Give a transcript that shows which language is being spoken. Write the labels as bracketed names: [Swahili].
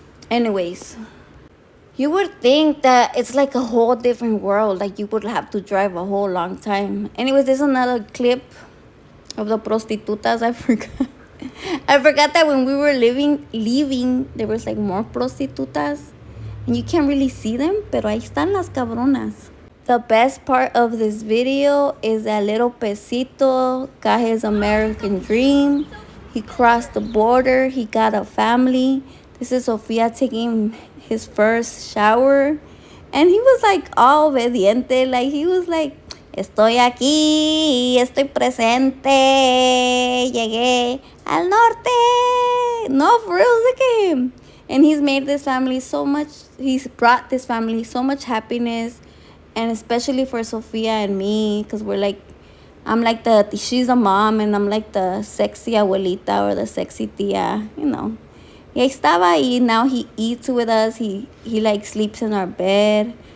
[English] Anyways, you would think that it's, like, a whole different world. Like, you would have to drive a whole long time. Anyways, there's another clip of the prostitutas. I forgot. I forgot that when we were leaving, there was, like, more prostitutas. And you can't really see them, [Spanish] pero ahí están las cabronas. [English] The best part of this video is that little Pesito got his American dream. He crossed the border. He got a family. This is Sophia taking his first shower. And he was, like, all obediente. Like, he was like, [Spanish] estoy aquí, estoy presente, llegué al norte. [English] No, for real, look at him. And he's made this family so much, he's brought this family so much happiness. And especially for Sophia and me, because we're like, I'm like she's a mom, and I'm like the sexy abuelita or the sexy tia, you know. [Spanish] Y ahí estaba, y [English] now he eats with us. He like sleeps in our bed.